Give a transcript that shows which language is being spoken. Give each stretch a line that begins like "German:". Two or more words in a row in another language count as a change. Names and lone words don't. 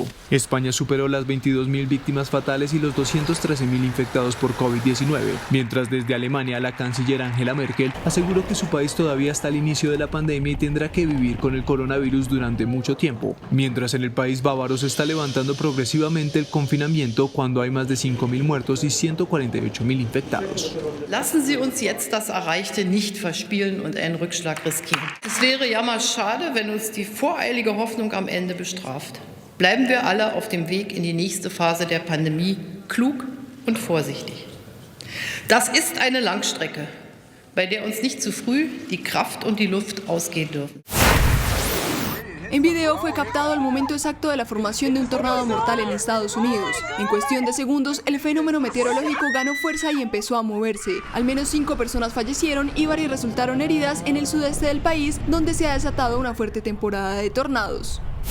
Spanish: España superó las 22.000 víctimas fatales y los 213.000 infectados por COVID-19, mientras desde Alemania la canciller Angela Merkel aseguró que su país todavía está al inicio de la pandemia y tendrá que vivir con el coronavirus durante mucho tiempo, mientras en el país bávaro se está levantando progresivamente el confinamiento cuando hay más de 5.000 muertos y 148.000 infectados.
German: Lassen Sie uns jetzt das Erreichte nicht verspielen und einen Rückschlag riskieren. Es wäre ja mal schade, wenn uns die voreilige Hoffnung am Ende bestraft. Bleiben wir alle auf dem Weg in die nächste Phase der Pandemie klug und vorsichtig. Das ist eine Langstrecke, bei der uns nicht zu früh die Kraft und die Luft ausgehen dürfen.
Spanish: En video fue captado el momento exacto de la formación de un tornado mortal en Estados Unidos. En cuestión de segundos, el fenómeno meteorológico ganó fuerza y empezó a moverse. Al menos 5 personas fallecieron y varias resultaron heridas en el sudeste del país, donde se ha desatado una fuerte temporada de tornados.